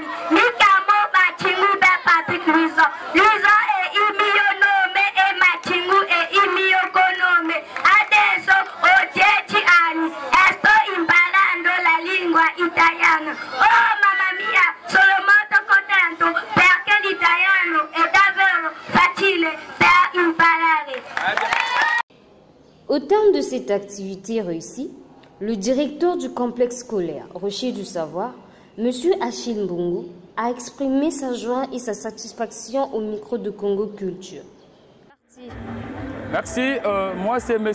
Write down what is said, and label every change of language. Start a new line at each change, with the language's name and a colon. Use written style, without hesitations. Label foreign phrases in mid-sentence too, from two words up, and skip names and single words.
Italian: Mi chiamo Machingu Patrick Luiso. Luiso è il mio nome e Machingu è il mio cognome. Adesso ho 10 anni e sto imparando la lingua italiana. Oh mamma mia, sono molto contento perché l'italiano è davvero facile per imparare.
French: Au terme de cette activité réussie, le directeur du complexe scolaire Rocher du Savoir, M. Achille Mbungu, a exprimé sa joie et sa satisfaction au micro de Congo Culture. Merci. Moi, c'est M.